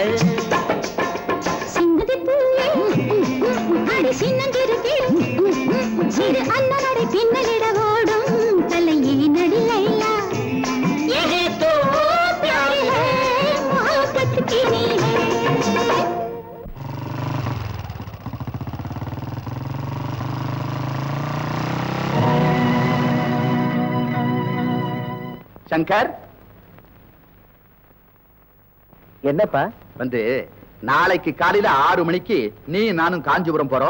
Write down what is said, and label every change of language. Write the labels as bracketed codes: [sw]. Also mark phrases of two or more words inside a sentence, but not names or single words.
[ta] சிங்கதி பூவே அடி சின்னஞ்சிறு கிளி சிறு அன்னடை பின்னலிட ஓடும் கலையே நடி லைலா [hi] यही तो प्यार है, मोहब्बत की है। [ta] சங்கர், என்னப்பா வந்து நாளைக்கு காலையில 6 மணிக்கு நீ நானும் காஞ்சிபுரம் போறோம்.